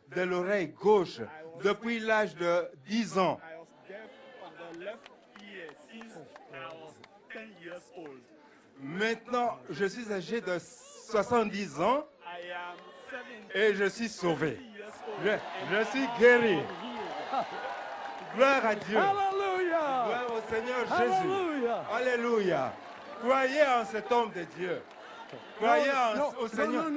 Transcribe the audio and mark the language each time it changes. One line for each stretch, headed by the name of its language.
French: de l'oreille gauche depuis l'âge de 10 ans.
English: I was deaf on the left ear since I was 10 years old.
French: Maintenant, je suis âgé de 70 ans
English: I am 70
French: et je suis sauvé.
English: years old.
French: Je suis guéri. Gloire à Dieu. Alléluia. Gloire au Seigneur Jésus. Alléluia. Alléluia. Croyez en cet homme de Dieu. Croyez au Seigneur.